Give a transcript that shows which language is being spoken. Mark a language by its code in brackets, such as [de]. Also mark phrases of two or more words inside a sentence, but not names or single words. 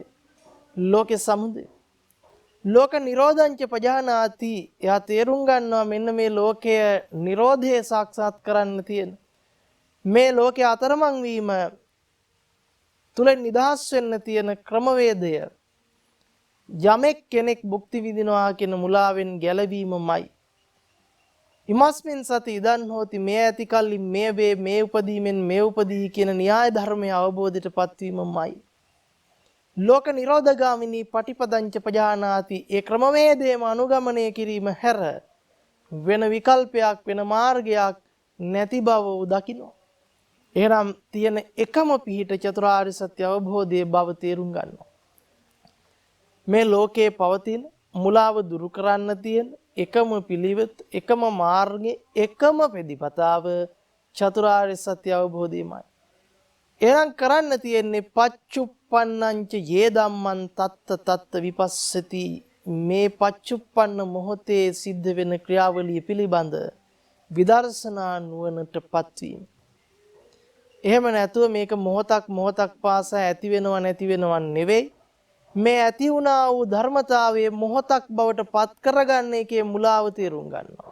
[pi] ලෝකේ සමුදය. ලෝක නිරෝධංච පජානාති. [si] එයා තේරුම් ගන්නවා මෙන්න මේ ලෝකය නිරෝධය සාක්ෂාත් කරන්න තියෙන. මේ ලෝකයේ අතරමං වීම තුල නිදහස් වෙන්න තියෙන ක්‍රමවේදය යමෙක් කෙනෙක් භුක්ති විඳිනවා කියන මුලාවෙන් ගැලවීමමයි. [pi] ඉමස්මින් සති ඉදන් හෝති [si] මේ ඇති කල්ලි මේ වේ මේ උපදීමෙන් මේ උපදී කියන න්‍යාය ධර්මයේ අවබෝධයටපත් වීමමයි. [pi] ලෝක නිරෝධගාමිනී පටිපදංච පජානාති. [si] ඒ ක්‍රමවේදයම අනුගමනය කිරීම හැර වෙන විකල්පයක් වෙන මාර්ගයක් නැති බව දකිනවා. එහෙනම් තියෙන එකම පිහිට චතුරාර්ය සත්‍ය අවබෝධයේ බව තේරුම් ගන්නවා. මේ ලෝකේ පවතින මුලාව දුරු කරන්න තියෙන එකම පිළිවෙත් එකම මාර්ගයේ එකම ප්‍රතිපදාව චතුරාර්ය සත්‍ය අවබෝධයමයි. එහෙනම් කරන්න තියෙන්නේ [pi] පච්චුප්පන්නංච යේ ධම්මං තත්ත තත්ත විපස්සති. [si] මේ පච්චුප්පන්න මොහොතේ සිද්ධ වෙන ක්‍රියාවලිය පිළිබඳ විදර්ශනා නුවණටපත් වීම. එහෙම නැතුව මේක මොහොතක් පාසා ඇති වෙනව නැති වෙනව නෙවෙයි. මේ ඇති වුණා වූ ධර්මතාවයේ මොහොතක් බවට පත් කරගන්න එකේ මුලාව තේරුම් ගන්නවා.